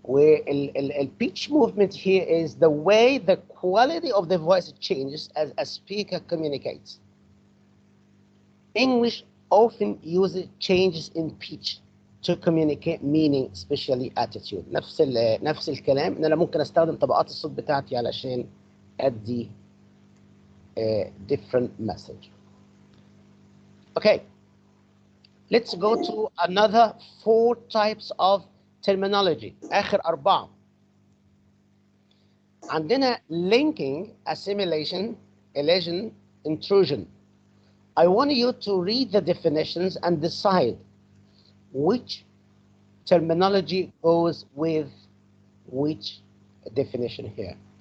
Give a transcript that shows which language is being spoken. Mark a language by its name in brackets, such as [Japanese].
[English] والبيتش movement here is the way the quality of the voice changes as a speaker communicates. English often uses changes in pitch to communicate meaning, especially attitude. [Arabic] نفس الكلام ان انا ممكن استخدم طبقات الصوت بتاعتي علشان ادي [English] different message. Okay, let's go to another 4 types of terminology. [Arabic] اخر 4. عندنا linking, assimilation, elision, intrusion. [English] I want you to read the definitions and decide which terminology goes with which definition here.